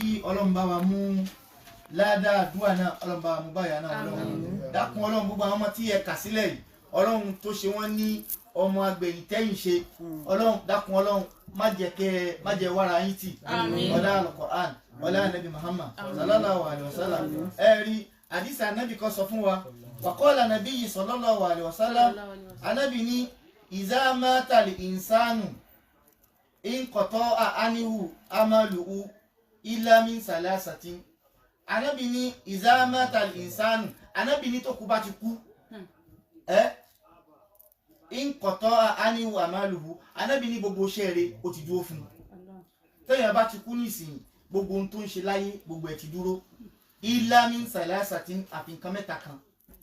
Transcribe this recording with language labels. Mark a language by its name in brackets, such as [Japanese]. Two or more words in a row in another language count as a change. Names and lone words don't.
[Yoruba] Ọlọ́run bá wa mú ládàá àdúrà náà Ọlọ́run bá wa mú báyà náà Ọlọ́run dákun Ọlọ́run gbogbo àwọn ọmọ tí ẹ kà sílẹ̀ yìí Ọlọ́run tó ṣe wọ́n ní ọmọ agbẹ̀yìn tẹ́yìn ṣe Ọlọ́run dákun Ọlọ́run má jẹ́ wàrà yín tì ọlá Al-Qur'an ọlá Nabi Muhammad [Arabic] صلى الله عليه وسلم [Yoruba] ẹ rí àdìsí anabi kan sọ fún wa [Arabic] وقال النبي صلى الله عليه وسلم [Yoruba] anabi ní [Arabic] إذا مات الإنسان انقطع عنه عمله إلا من ثلاثة [Yoruba] anabi ní [Arabic] إذا مات الإنسان [Yoruba] anabi ní tó kú bá ti kú [Arabic] انقطع عنه عمله [Yoruba] anabi ní gbogbo iṣẹ́ rẹ̀ ó ti dúró fún un tẹ́yìn bá ti kú nísìnyí gbogbo ohun tó ń ṣe láyé gbogbo ẹ̀ ti dúró [Arabic] إلا من ثلاثة [Yoruba] àfi nǹkan mẹ́ta kan